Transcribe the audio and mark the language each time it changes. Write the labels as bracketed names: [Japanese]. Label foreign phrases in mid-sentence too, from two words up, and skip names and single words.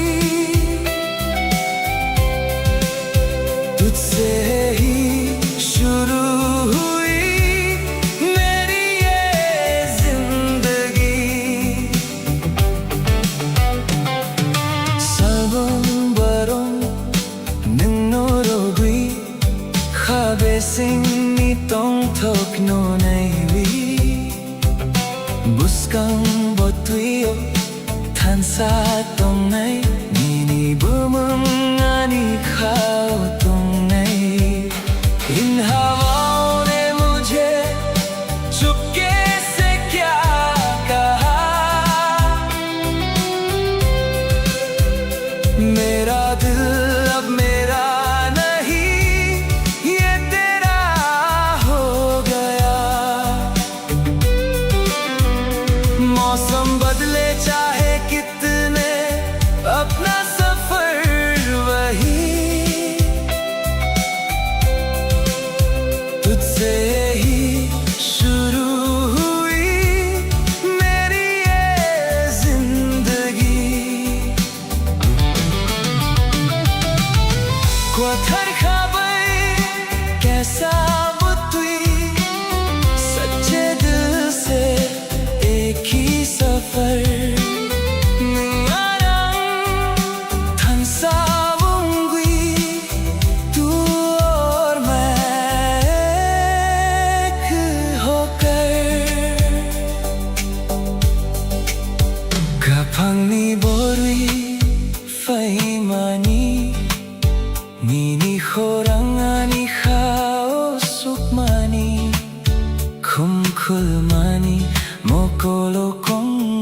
[Hindi] तुझसे ही शुरू हुई मेरी ये जिंदगी [Kok Borok] Salbong ninnorogui Khabe singni tong thok no naiwi Buskang botuyo thansa tong nai Nini bumung ani khao tong nai [Hindi] इन हवाओं ने मुझे चुपके से क्या कहा मेरा दिल अब मेरा नहीं ये तेरा हो गया मौसम बदले चाहे कितने अपना सफर वही तुझसे ही शुरू हुई मेरी ये जिंदगी [Kok Borok] Kuathar khabai kaisa butui [Hindi] सच्चे दिल से एक ही सफर [Kok Borok] Ngarang thansavungui [Hindi] तू और मैं एक होकर [Kok Borok] Kapangni borui fahimani Nini khorangani khao sukmani Khumkhulmani mokolo kong